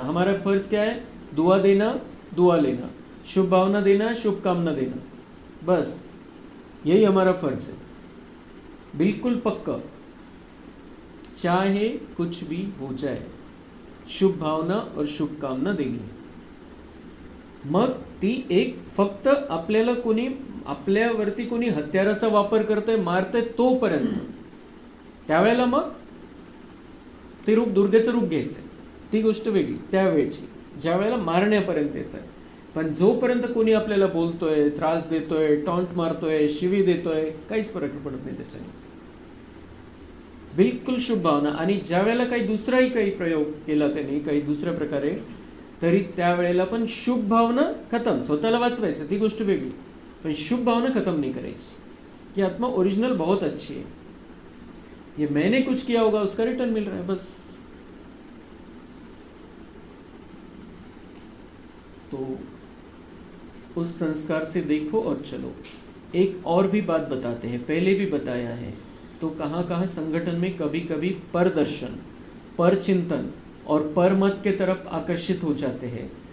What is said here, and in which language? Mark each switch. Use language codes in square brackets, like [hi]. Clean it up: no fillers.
[hi] हमारा फर्ज क्या है? दुआ देना, दुआ लेना, शुभ भावना देना, शुभ कामना देना, बस यही हमारा फर्ज है, बिल्कुल पक्का, चाहे कुछ भी हो जाए, शुभ भावना और शुभ कामना देनी। [mr] मग ती एक फक्त आपल्याला कोणी आपल्यावरती कोणी हत्याराचा वापर करतंय, मारतंय तोपर्यंत, त्यावेळेला मग ते रूप दुर्गेचं रूप घ्यायचं, ती गोष्ट वेगळी त्यावेळेची, ज्या वेळेला मारण्यापर्यंत येत आहे। पण जोपर्यंत कोणी आपल्याला बोलतोय, त्रास देतोय, टॉन्ट मारतोय, शिवी देतोय, काहीच फरक पडत नाही त्याच्याने, बिल्कुल शुभ भावना। आणि ज्या वेळेला काही दुसराही काही प्रयोग केला त्याने काही दुसऱ्या प्रकारे, तरी त्यावेळेला पण शुभ भावना खत्म, स्वतःला वाचवायचं ती गोष्ट वेगळी, पण शुभ भावना खत्म नहीं करायची [hi] कि आत्मा ओरिजिनल बहुत अच्छी है, ये मैंने कुछ किया होगा उसका रिटर्न मिल रहा है, [mr] बस। [hi] तो उस संस्कार से देखो और चलो। एक और भी बात बताते हैं, पहले भी बताया है, तो कहाँ कहाँ संगठन में कभी कभी परदर्शन, परचिंतन और परमत के तरफ आकर्षित हो जाते हैं।